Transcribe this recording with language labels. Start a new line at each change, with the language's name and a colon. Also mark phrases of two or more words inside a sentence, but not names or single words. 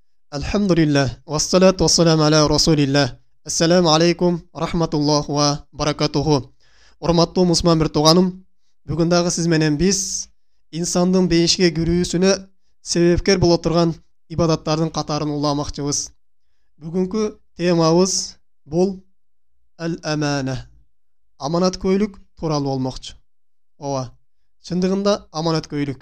Arabic: الحمد لله، والصلاة والسلام على رسول الله. السلام عليكم، رحمة الله وبركاته.
Kyrgyz: Урматтуу мусулман бир тууганым, бүгүн дагы сиз менен биз инсандын бейишке кирүүсүнө себепкер боло турган ибадаттардын катарын уламакчыбыз. Бүгүнкү темабыз бул ал-амана. Аманаткөйлүк тууралуу болмокчу. Ооба, чындыгында аманаткөйлүк.